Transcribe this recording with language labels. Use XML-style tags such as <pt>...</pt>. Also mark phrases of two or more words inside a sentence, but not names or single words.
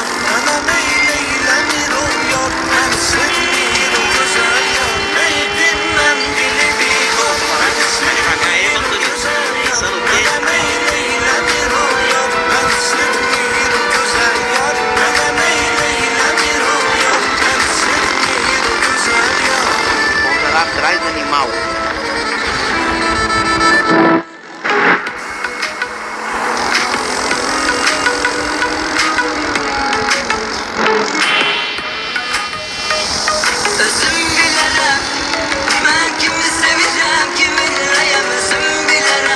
<az>Anam eylemir o yar, beni sevmir o güzel yar. Kalbimden dili mimar, beni sevmir o güzel yar. Anam eylemir o yar, beni sevmir o güzel yar. Anam eylemir o yar, beni sevmir o güzel yar.</az> <pt>Volta lá atrás, animal.</pt> <az>Özüm bilərəm, mən kimi sevəcəm, kiminləyəm özüm bilərəm.</az>